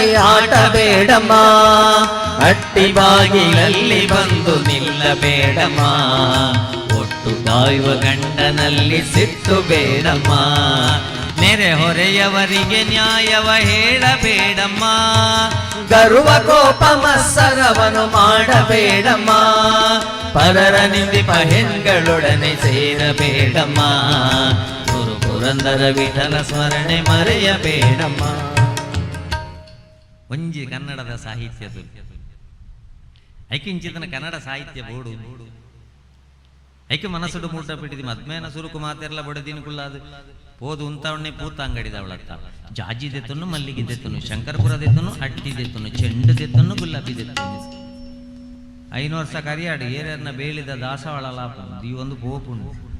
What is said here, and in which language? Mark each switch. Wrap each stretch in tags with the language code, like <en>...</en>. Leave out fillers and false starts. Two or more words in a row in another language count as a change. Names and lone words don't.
<kn>ಆಟ ಬೇಡಮ್ಮ ಅಟ್ಟಿ ಬಾಗಿಲಲ್ಲಿ ಬಂದು ನಿಲ್ಲಬೇಡಮ್ಮ ಒಟ್ಟು ಕಾಯುವ ಗಂಡನಲ್ಲಿ ಸಿಟ್ಟು ಬೇಡಮ್ಮ ನೆರೆ ಹೊರೆಯವರಿಗೆ ನ್ಯಾಯವ ಹೇಳಬೇಡಮ್ಮ ಗರ್ವ ಕೋಪ ಮತ್ಸರವನ್ನು ಮಾಡಬೇಡಮ್ಮ ಪರರ ನಿಂದಿಪ ಹೆಣ್ಗಳೊಡನೆ ಸೇರಬೇಡಮ್ಮ ಗುರು ಪುರಂದರ ವಿಠಲ ಸ್ಮರಣೆ ಮರೆಯಬೇಡಮ್ಮ</kn> <tcy>ಒಂಜಿ ಕನ್ನಡದ ಸಾಹಿತ್ಯದ ಐಕಿಂಚಿತನ ಕನ್ನಡ ಸಾಹಿತ್ಯ ಬೋಡು ಐಕೆ ಮನಸ್ಸುಡು ಮೂಟ ಬಿಟ್ಟಿದಿ ಮದ್ಮೇನ ಸುರುಕು ಮಾತೆಲ್ಲ ಬಡದಿನ ಕುಳ್ಳಾದು ಪೋದು ಉಂತವಣ್ಣೆ ಪೂತ ಅಂಗಡಿದವಳತ್ತ ಜಾಜಿ ದೆತ್ತನು ಮಲ್ಲಿಗೆ ದೆತ್ತನು ಶಂಕರಪುರ ದೆತ್ತನು ಅಟ್ಟಿ ದೆತ್ತನು ಚೆಂಡು ದೆತ್ತನು ಗುಲಾಬಿ ದೆತ್ತನು 5 ವರ್ಷ ಕರಿಯಾಡು ಏರ್ಯರ್ನ ಬೇಳಿದ ದಾಸವಾಳ ಲಾಪ ಈ ಒಂದು ಪೋಪುಂಡು</tcy>